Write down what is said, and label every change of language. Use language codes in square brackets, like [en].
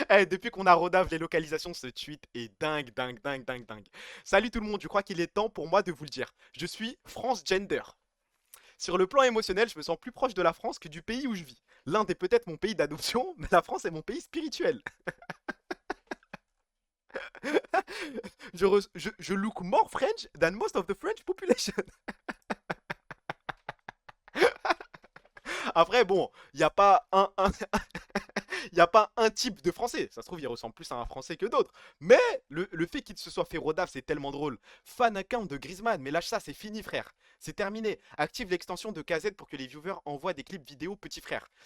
[fr] Depuis qu'on a rodave les localisations, ce tweet est dingue, dingue, dingue, dingue, dingue. Salut tout le monde, je crois qu'il est temps pour moi de vous le dire. Je suis France Gender. Sur le plan émotionnel, je me sens plus proche de la France que du pays où je vis. L'Inde est peut-être mon pays d'adoption, mais la France est mon pays spirituel. Je [en] look more French than most of the French population. [fr] Après, bon, il n'y a pas il a pas un type de français. Ça se trouve, il ressemble plus à un français que d'autres. Mais le fait qu'il se soit fait rodave, c'est tellement drôle. Fan account de Griezmann, mais lâche ça, c'est fini, frère. C'est terminé. Active l'extension de KZ pour que les viewers envoient des clips vidéo petit frère.